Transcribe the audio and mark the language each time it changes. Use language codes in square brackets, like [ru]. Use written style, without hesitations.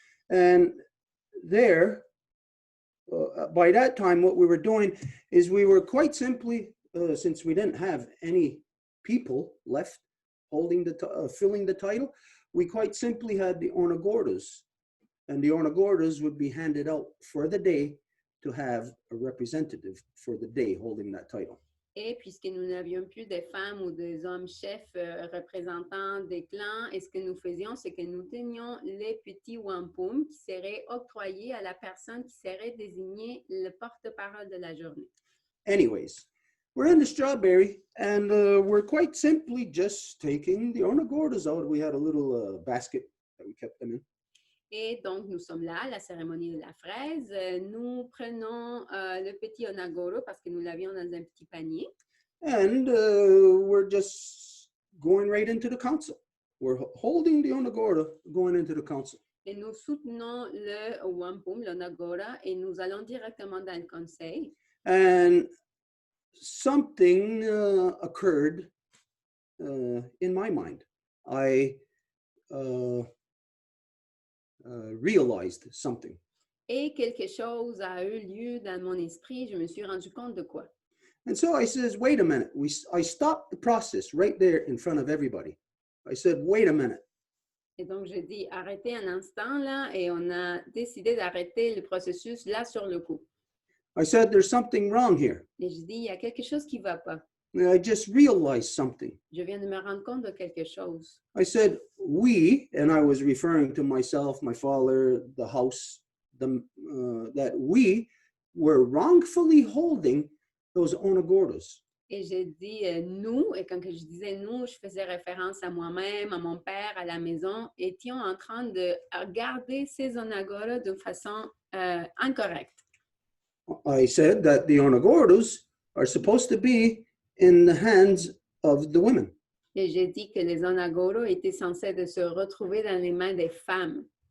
[en] And there, by that time, what we were doing is we were quite simply, since we didn't have any people left holding filling the title, we quite simply had the Ornagordas. And the Ornagordas would be handed out for the day to have a representative for the day holding that title. [fr] Et puisque nous n'avions plus des femmes ou des hommes chefs représentants des clans, et ce que nous faisions, c'est que nous tenions les petits wampum qui seraient octroyés à la personne qui serait désignée le porte-parole de la journée. [en] Anyways, we're in the strawberry, and we're quite simply just taking the Ornagordas out. We had a little basket that we kept them in. [fr] Et donc, nous sommes là, à la cérémonie de la fraise. Nous prenons le petit onagoro parce que nous l'avions dans un petit panier. [en] And we're just going right into the council. We're holding the onagoro, going into the council. [fr] Et nous soutenons le wampum, l'onagora, et nous allons directement dans le conseil. [en] And something occurred in my mind. I realized something. [fr] Et quelque chose a eu lieu dans mon esprit. Je me suis rendu compte de quoi? [en] And so I says, wait a minute. I stopped the process right there in front of everybody. I said, wait a minute. [fr] Et donc, je dis, arrêtez un instant là, et on a décidé d'arrêter le processus là sur le coup. [en] I said, there's something wrong here. [fr] Et je dis, il y a quelque chose qui ne va pas. [en] I just realized something. [fr] Je viens de me rendre compte de quelque chose. [en] I said, we, and I was referring to myself, my father, the house, that we were wrongfully holding those onagordas. [fr] Et j'ai dit nous, et quand je disais nous, je faisais référence à moi-même, à mon père, à la maison, étions en train de garder ces onagoras de façon incorrecte. [en] I said that the onagordas are supposed to be in the hands of the women. [fr] Et j'ai dit que les onagoras étaient censés de se retrouver dans les mains des femmes.